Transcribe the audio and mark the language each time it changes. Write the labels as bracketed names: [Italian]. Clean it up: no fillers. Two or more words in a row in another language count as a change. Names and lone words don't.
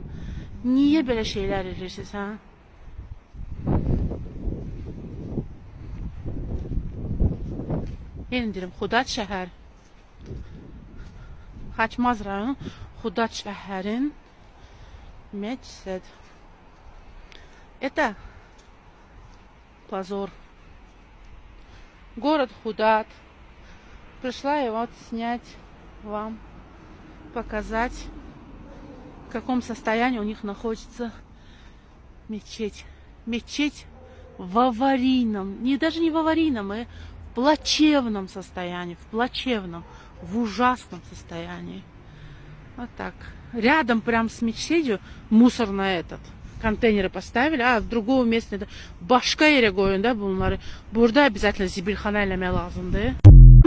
[Azerbaijani] Niyə belə şeylər edirsiniz, ha? Yenə deyirəm, Xudat şəhər. Xaçmaz rayon Xudat şəhərin meçid. [Russian] Это позор. Город Худат. Пришла я вот снять вам, показать, в каком состоянии у них находится мечеть. Мечеть в аварийном, даже не в аварийном, а в плачевном состоянии, в ужасном состоянии. Вот так. Рядом прям с мечетью мусор на этот. Контейнеры поставили, в другого места [Turkish] başka yere koyun da bunları. [Azerbaijani] Burada обязательно zibilxana eləmək lazımdır.